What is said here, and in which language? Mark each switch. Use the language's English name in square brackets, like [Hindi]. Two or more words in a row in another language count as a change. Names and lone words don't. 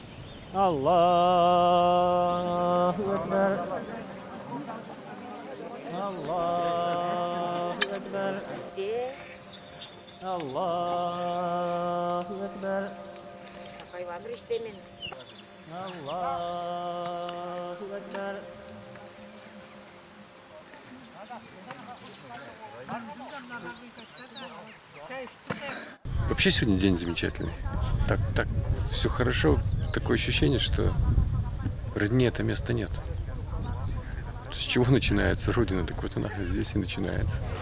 [Arabic] الله أكبر. الله أكبر. الله أكبر. الله أكبر. [Russian] Вообще сегодня день замечательный. Так все хорошо. Такое ощущение, что родне это места нет. С чего начинается Родина? Так вот она здесь и начинается.